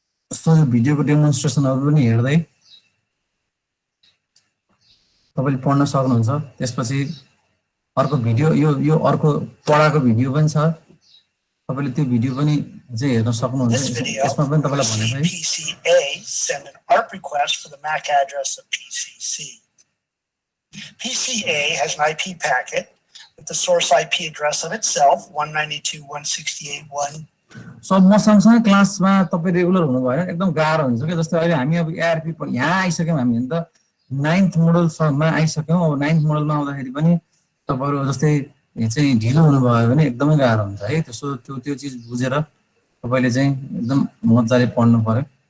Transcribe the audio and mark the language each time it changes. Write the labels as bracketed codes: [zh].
[ne] So यो भिडियोको डेमोन्स्ट्रेसनहरु पनि हेर्दै तपाईले पढ्न सक्नुहुन्छ। त्यसपछि अर्को भिडियो यो अर्को पढाको भिडियो पनि छ, तपाईले त्यो भिडियो पनि चाहिँ हेर्न सक्नुहुन्छ [en] This video, [ne] यसमा पनि तपाईलाई भनेको है [en] PCA send an ARP request for the MAC address of PCC. PCA has an IP packet with the source IP address of itself, 192.168.1. [ne] So म सँगसँगै क्लासमा तपाईँ रेगुलर हुनु भएन एकदम गाह्रो हुन्छ क्या जस्तै अहिले हामी अब एआरपी यहाँ आइसक्यौँ हामी त 9th मोडलसम्म आइसक्यौँ अब 9th मोडलमा आउँदाखेरि पनि तपाईँहरू जस्तै चाहिँ ढिलो हुनुभयो भने एकदमै गाह्रो हुन्छ है त्यसो त्यो चिज बुझेर तपाईँले चाहिँ एकदम मजाले पढ्नु पर्यो